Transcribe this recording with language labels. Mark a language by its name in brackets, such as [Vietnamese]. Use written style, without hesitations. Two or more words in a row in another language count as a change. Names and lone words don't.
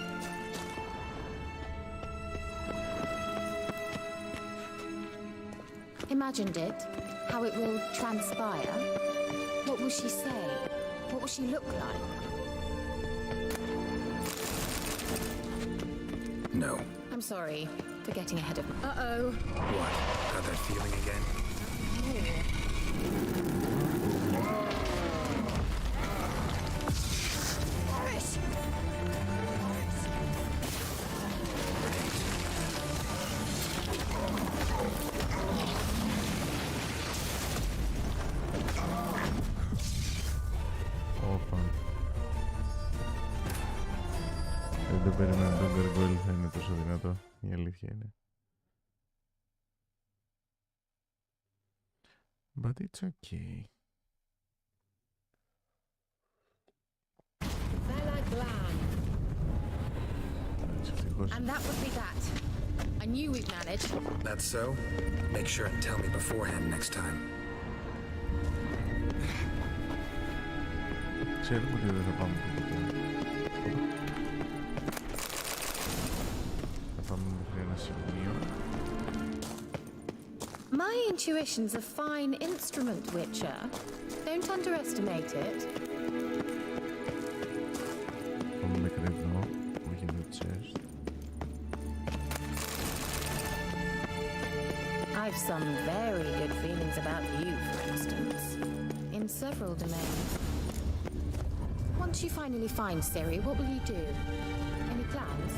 [English] Imagined it, how it will transpire. What will she say? What will she look like? No. I'm sorry for getting ahead of me. Uh-oh. What? Got that feeling again? [Greek] Δεν το περίμενα τον Γκαργκόλ θα είναι τόσο δυνατό. Η αλήθεια είναι. [English] But it's okay. Bella Glan. And that would be that. I knew we'd manage. That's so? Make sure and tell me beforehand next time. [Greek] Ξέρουμε ότι δεν θα πάμε τελικά. Θα πάμε μέχρι ένα σημείο. [English] My intuition's a fine instrument, Witcher. Don't underestimate it. [Greek] Πάμε μέχρι εδώ, όχι το chest. [English] I've some very good feelings about you, for instance. In several domains. Once you finally find Siri, what will you do? Any plans?